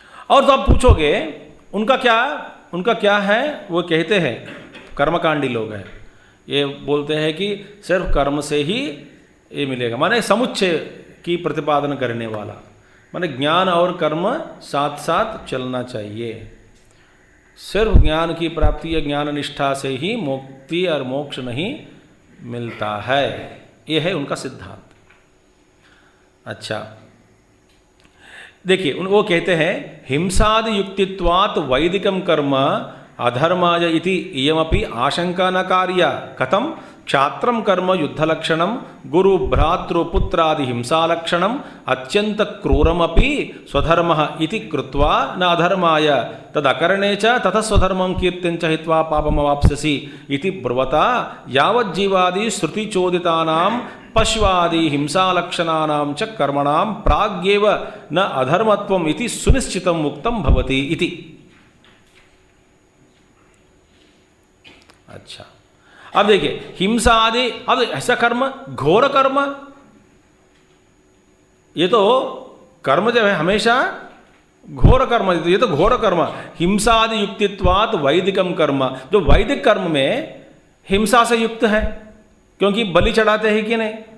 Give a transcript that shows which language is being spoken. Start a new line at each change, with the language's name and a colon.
Hindi: और तो आप पूछोगे उनका क्या है, वो कहते हैं, कर्मकांडी लोग हैं, ये बोलते हैं कि सिर्फ कर्म से ही ये मिलेगा, माने समुच्चय की प्रतिपादन करने वाला, माने ज्ञान और कर्म साथ साथ चलना चाहिए। सिर्फ ज्ञान की प्राप्ति या ज्ञान निष्ठा से ही मुक्ति और मोक्ष नहीं मिलता है, यह है उनका सिद्धांत। अच्छा देखिए, वो कहते हैं
Sanskrit: हिंसादि युक्तित्वात् वैदिकं कर्म अधर्माय इति इयमपि आशंका न कार्या, कथम क्षात्रं कर्म युद्धलक्षणं गुरु भ्रातृपुत्रादि हिंसालक्षणं अत्यंत क्रूरमपि स्वधर्मः इति कृत्वा न अधर्माय तदकरणे च ततः स्वधर्मं कीर्तिं च हित्वा पापमवाप्स्यसि इति ब्रुवता यावज्जीवादि श्रुतिचोदितानां पश्वादि हिंसालक्षणानां च कर्मणां प्राग्येव न अधर्मत्वम् इति सुनिश्चितं मुक्तं भवति इति।
Hindi: अच्छा, अब देखिए, हिंसा आदि, अब ऐसा कर्म, घोर कर्म, ये तो कर्म जो है हमेशा घोर कर्म, ये तो घोर कर्म।
Sanskrit: हिंसा आदि युक्तित्वात् वैदिकम कर्म,
Hindi: जो वैदिक कर्म में हिंसा से युक्त है, क्योंकि बलि चढ़ाते हैं कि नहीं।